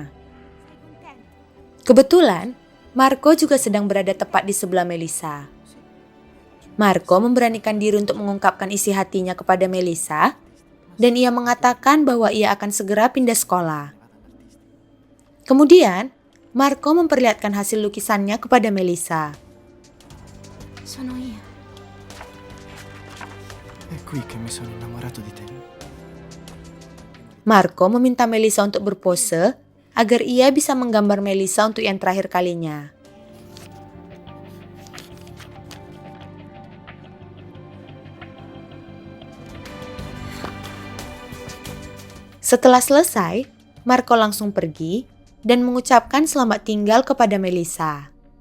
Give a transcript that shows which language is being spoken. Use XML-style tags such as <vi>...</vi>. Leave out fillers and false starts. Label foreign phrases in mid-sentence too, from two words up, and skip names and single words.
<id>Kebetulan, Marco juga sedang berada tepat di sebelah Melissa. Marco memberanikan diri untuk mengungkapkan isi hatinya kepada Melissa, dan ia mengatakan bahwa ia akan segera pindah sekolah. Kemudian, Marco memperlihatkan hasil lukisannya kepada Melissa.</id> <it>Sono io. È qui che mi sono innamorato di te.</it> <id>Marco meminta Melissa untuk berpose agar ia bisa menggambar Melissa untuk yang terakhir kalinya. Setelah selesai, Marco langsung pergi dan mengucapkan selamat tinggal kepada Melissa.</id>